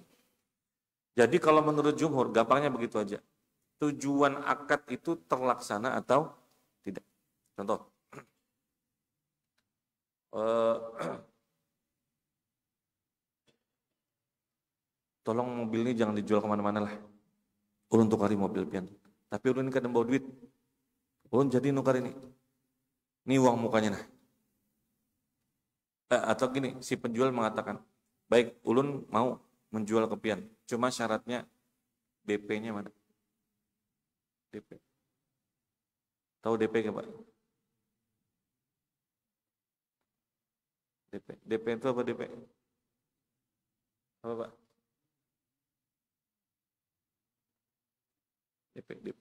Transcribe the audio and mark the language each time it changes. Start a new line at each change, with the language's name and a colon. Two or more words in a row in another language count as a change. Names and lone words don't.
Indonesian: Jadi kalau menurut jumhur, gampangnya begitu aja. Tujuan akad itu terlaksana atau tidak. Contoh. Tolong mobil ini jangan dijual kemana-mana lah.
Banjar: Ulun tukari mobil pian. Tapi ulun ini kadang bawa duit. Ulun jadi nukar ini. Ini uang mukanya nah.
Indonesian: Atau gini, si penjual mengatakan, baik, ulun mau menjual ke pian. Cuma syaratnya DP-nya mana? DP. Tahu DP nggak Pak? DP itu apa DP? Apa Pak? DP.